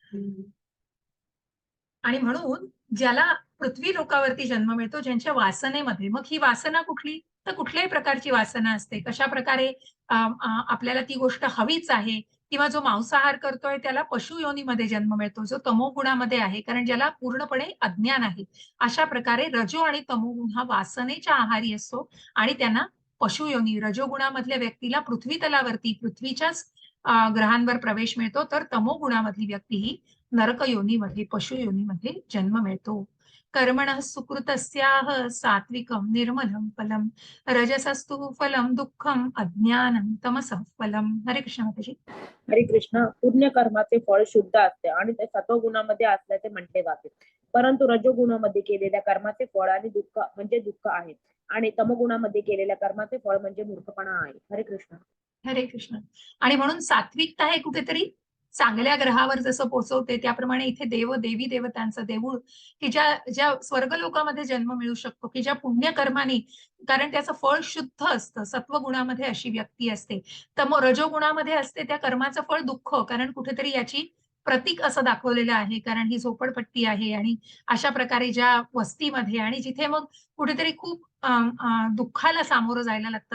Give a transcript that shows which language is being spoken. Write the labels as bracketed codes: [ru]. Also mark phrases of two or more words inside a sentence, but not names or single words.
[mr] आणि म्हणून ज्याला पृथ्वी लोकावरती जन्म मिळतो, ज्यांच्या वासनेमध्ये, मग ही वासना कुठली, तर कुठल्याही प्रकारची वासना असते, कशा प्रकारे आपल्याला ती गोष्ट हवीच आहे, किंवा जो मांसाहार करतोय त्याला पशु योनीमध्ये जन्म मिळतो, जो तमोगुणामध्ये आहे, कारण ज्याला पूर्णपणे अज्ञान आहे. अशा प्रकारे रजो आणि तमोगुण हा वासनेच्या आहारी असतो आणि त्यांना पशु योनी, रजोगुणामधल्या व्यक्तीला पृथ्वी तलावरती, पृथ्वीच्याच ग्रहांवर प्रवेश मिळतो, तर तमोगुणामधली व्यक्ती ही नरक योनीमध्ये, पशु योनीमध्ये जन्म मिळतो. [sa] कर्मणः सुकृतस्याः सात्विकं निर्मलं फलम रजसस्तु फलम दुःखम अज्ञानं तमसः फलम. [mr] हरे कृष्ण माताजी. हरे कृष्ण. पुण्य कर्माचे फळ शुद्ध असते आणि ते सत्वगुणामध्ये असल्याचे म्हटले जाते. परंतु रजोगुणामध्ये केलेल्या कर्माचे फळ आणि दुःख आहे आणि तमगुणामध्ये केलेल्या कर्माचे फळ म्हणजे मूर्खपणा आहे. हरे कृष्ण. हरे कृष्ण. आणि म्हणून सात्विकता हे कुठेतरी चांगल्या ग्रहावर जसं पोहोचवते, त्याप्रमाणे इथे देवी देवतांचं देऊळ की ज्या स्वर्ग लोकामध्ये जन्म मिळू शकतो, की ज्या पुण्यकर्माने, कारण त्याचं फळ शुद्ध असतं. सत्वगुणामध्ये अशी व्यक्ती असते, तर मग रजोगुणामध्ये असते त्या कर्माचं फळ दुःख, कारण कुठेतरी याची प्रतीक असं दाखवलेलं आहे, कारण ही झोपडपट्टी आहे आणि अशा प्रकारे ज्या वस्तीमध्ये आणि जिथे मग कुठेतरी खूप दुःखाला सामोरं जायला लागतं.